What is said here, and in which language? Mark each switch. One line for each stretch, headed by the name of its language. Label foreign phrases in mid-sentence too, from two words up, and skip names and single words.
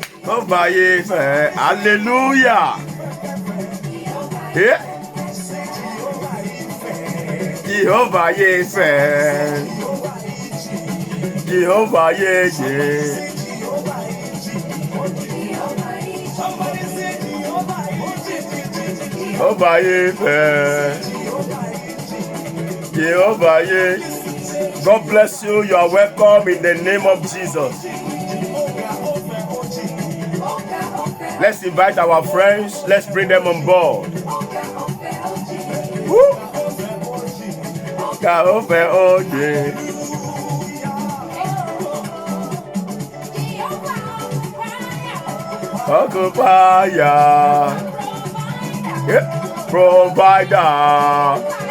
Yoruba: Jehovah Yefẹ́, hallelujah. Jehovah Yefẹ́, Jehovah Yeye. Jehovah Yefẹ́, Jehovah Yeye.
English: God bless you. You are welcome in the name of Jesus. Let's invite our friends. Let's bring them on board. Woo! Provider.